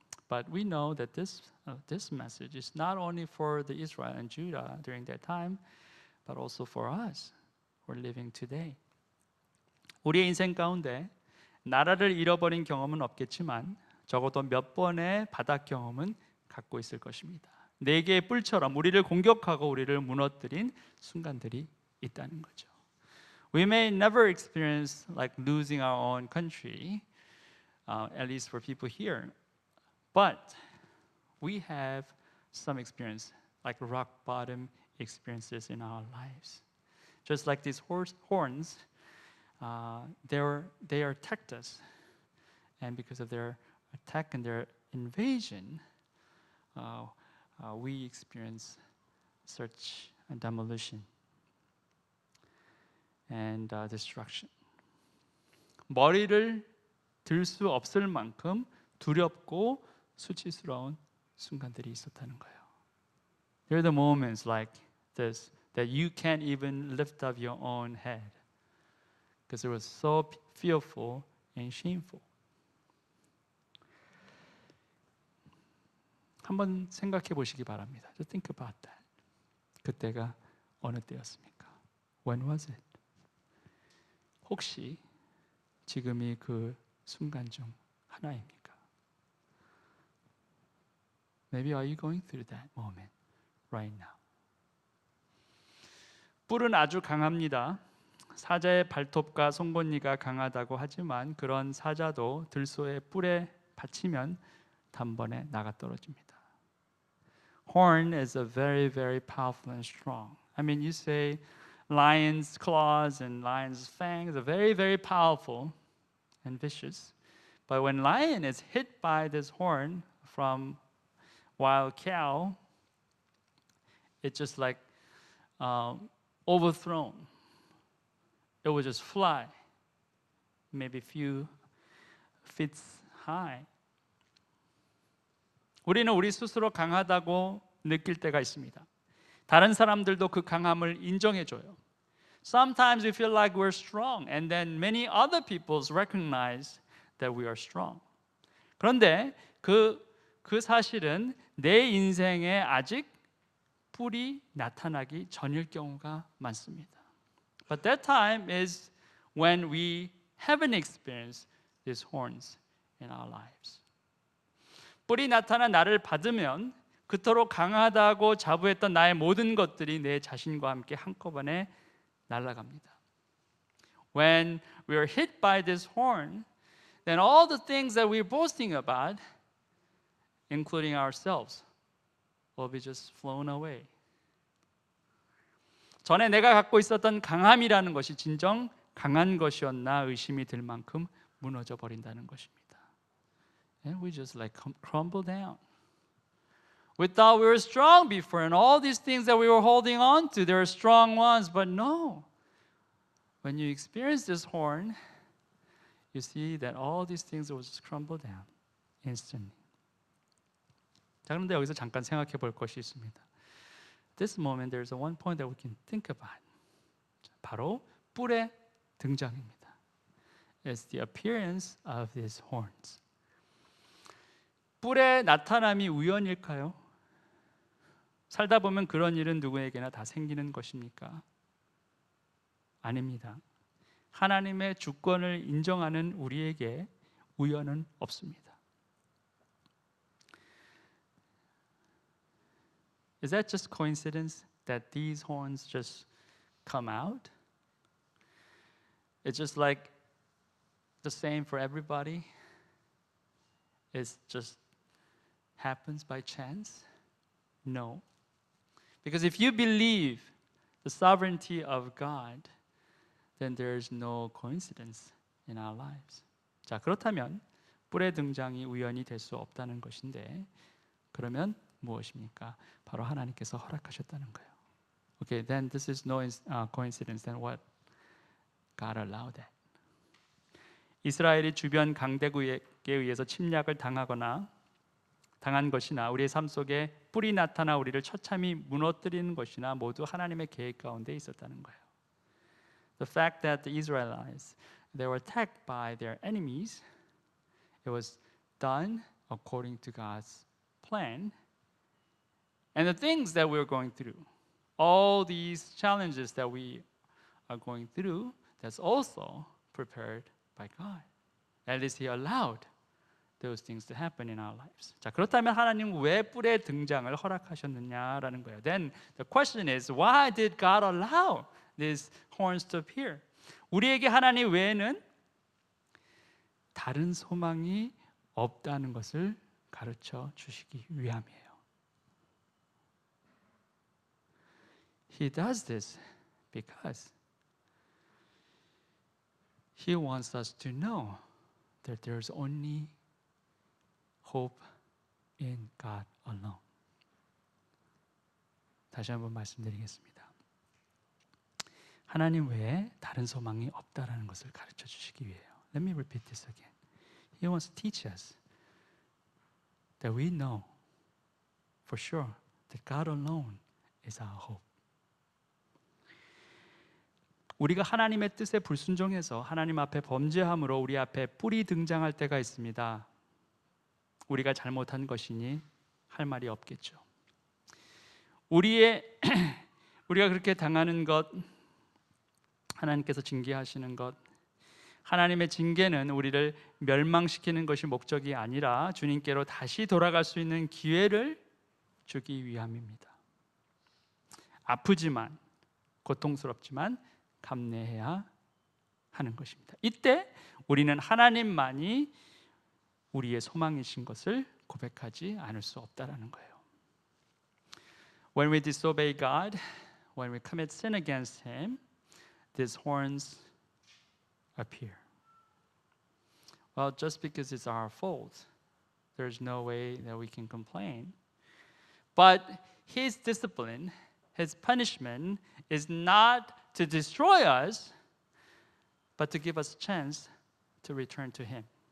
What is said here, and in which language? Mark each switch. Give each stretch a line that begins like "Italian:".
English: But we know that this message is not only for the Israel and Judah during that time, but also for us who are living today.
Korean: 우리의 인생 가운데 나라를 잃어버린 경험은 없겠지만 적어도 몇 번의 바닥 경험은 갖고 있을 것입니다. 4개의 뿔처럼 우리를 공격하고 우리를 무너뜨린 순간들이 있다는 거죠.
English: We may never experience like losing our own country, at least for people here, but we have some experience, like rock bottom experiences in our lives. Just like these horns, they attacked us, and because of their attack and their invasion, we experience such a demolition and destruction.
Korean: 머리를 들 수 없을 만큼 두렵고 수치스러운 순간들이 있었다는 거예요.
English: There are the moments like this that you can't even lift up your own head because it was so fearful and shameful.
Korean: 한번 생각해 보시기 바랍니다.
English: Just think about that.
Korean: 그때가 어느 때였습니까?
English: When was it?
Korean: 혹시 지금이 그 순간 중 하나입니까?
English: Maybe are you going through that moment right now?
Korean: 뿔은 아주 강합니다. 사자의 발톱과 송곳니가 강하다고 하지만 그런 사자도 들소의 뿔에 받치면 단번에 나가 떨어집니다.
English: Horn is a very, very powerful and strong. I mean, you say lion's claws and lion's fangs are very, very powerful and vicious. But when lion is hit by this horn from wild cow, it's just like overthrown. It will just fly, maybe a few feet high.
Korean: 우리는 우리 스스로 강하다고 느낄 때가 있습니다. 다른 사람들도 그 강함을 인정해줘요.
English: Sometimes we feel like we're strong, and then many other people recognize that we are strong.
Korean: 그런데 그 사실은 내 인생에 아직 뿔이 나타나기 전일 경우가 많습니다.
English: But that time is when we haven't experienced these horns in our lives.
Korean: 뿔이 나타난 나를 받으면 그토록 강하다고 자부했던 나의 모든 것들이 내 자신과 함께 한꺼번에 날아갑니다.
English: When we are hit by this horn, then all the things that we're boasting about, including ourselves, will be just flown away.
Korean: 전에 내가 갖고 있었던 강함이라는 것이 진정 강한 것이었나 의심이 들 만큼 무너져 버린다는 것입니다.
English: And we just like crumble down. We thought we were strong before, and all these things that we were holding on to, they were strong ones, but no. When you experience this horn, you see that all these things will just crumble down instantly.
Korean: 자, 그런데 여기서 잠깐 생각해 볼 것이 있습니다.
English: This moment, there's one point that we can think about.
Korean: 바로 뿔의 등장입니다.
English: It's the appearance of these horns.
Korean: 뿔의 나타남이 우연일까요? 살다 보면 그런 일은 누구에게나 다 생기는 것입니까? 아닙니다. 하나님의 주권을 인정하는 우리에게 우연은 없습니다.
English: Is that just coincidence that these horns just come out? It's just like the same for everybody? It just happens by chance? No. Because if you believe the sovereignty of God, then there is no coincidence in our lives.
Korean: 자, 그렇다면 뿔의 등장이 우연이 될 수 없다는 것인데, 그러면 무엇입니까? 바로 하나님께서 허락하셨다는 거예요.
English: Okay, then this is no coincidence. Then what? God allowed that.
Korean: 이스라엘이 주변 강대국에 의해서 침략을 당한 것이나 우리의 삶 속에 뿔이 나타나 우리를 처참히 무너뜨리는 것이나 모두 하나님의 계획 가운데 있었다는 거예요.
English: The fact that the Israelites they were attacked by their enemies, it was done according to God's plan. And the things that we're going through, all these challenges that we are going through, that's also prepared by God. At least He allowed those things to happen in our lives.
Korean: 자, 그렇다면 하나님은 왜 뿔의 등장을 허락하셨느냐라는 거예요.
English: Then the question is, why did God allow these horns to appear?
Korean: 우리에게 하나님 외에는 다른 소망이 없다는 것을 가르쳐 주시기 위함이에요.
English: He does this because He wants us to know that there's only hope in God alone.
Korean: 다시 한번 말씀드리겠습니다. 하나님 외에 다른 소망이 없다라는 것을 가르쳐 주시기 위해요.
English: Let me repeat this again. He wants to teach us that we know for sure that God alone is our hope.
Korean: 우리가 하나님의 뜻에 불순종해서 하나님 앞에 범죄함으로 우리 앞에 뿔이 등장할 때가 있습니다. 우리가 잘못한 것이니 할 말이 없겠죠. 우리가 그렇게 당하는 것, 하나님께서 징계하시는 것, 하나님의 징계는 우리를 멸망시키는 것이 목적이 아니라 주님께로 다시 돌아갈 수 있는 기회를 주기 위함입니다. 아프지만, 고통스럽지만 감내해야 하는 것입니다. 이때 우리는 하나님만이 우리의 소망이신 것을 고백하지 않을 수 없다라는 거예요.
English: When we disobey God, when we commit sin against Him, these horns appear. Well, just because it's our fault, there's no way that we can complain. But His discipline, His punishment is not to destroy us, but to give us a chance to return to Him.